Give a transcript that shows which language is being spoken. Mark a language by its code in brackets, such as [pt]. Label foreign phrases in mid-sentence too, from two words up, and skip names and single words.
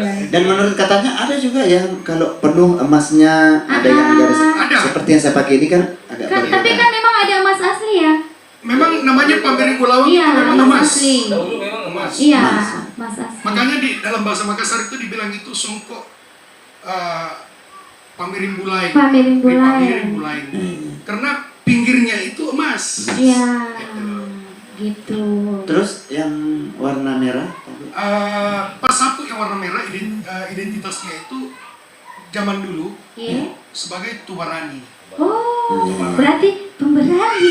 [id] Dan menurut katanya ada juga yang kalau penuh emasnya ada yang garis. Ada. Seperti yang saya pakai ini kan agak Kan, berbeda. tapi kan memang ada emas asli ya. Memang namanya [mak] pamiring ulawang [id] Iya, itu memang emas emas. asli. Dahulu memang emas. Iya, Emas. emas asli. Makanya di dalam bahasa Makassar itu dibilang itu songkok [mak] pamiring bulai. Pamiring bulai. Pamiring bulai. [id] Karena pinggirnya itu emas. Iya, gitu. Terus yang warna merah tadi? Pasapu yang warna merah identitasnya itu zaman dulu Iya. sebagai tubarani. Oh, berarti pemberani.